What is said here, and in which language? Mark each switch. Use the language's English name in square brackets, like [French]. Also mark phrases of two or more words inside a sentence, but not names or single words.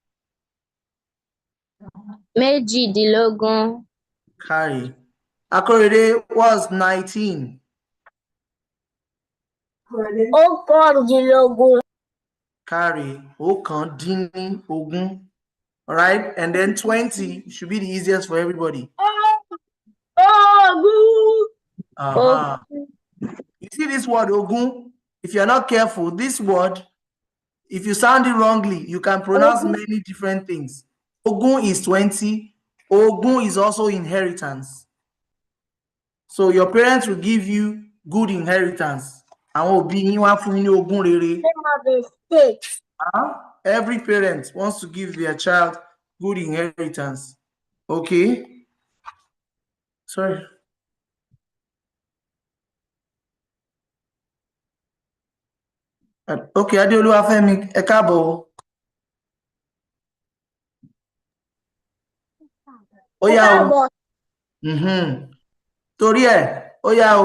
[Yoruba] Méjìdínlógún. [English] Carry. Akorede was 19. [Yoruba] Ókàndínlógún. [English] Carry. [Yoruba] Okandini-ogun. [English] All right, and then 20 should be the easiest for everybody. Uh-huh. You see this word ogun? If you're not careful, this word, if you sound it wrongly, you can pronounce many different things. Ogun is 20. Ogun is also inheritance. So your parents will give you good inheritance. Every parent wants to give their child good inheritance. Okay? Sorry. [Yoruba] Okay, Adéolúwafẹ́mi, ẹ káàbọ̀ o. Ó yá o. Torí ẹ̀, ó yá o.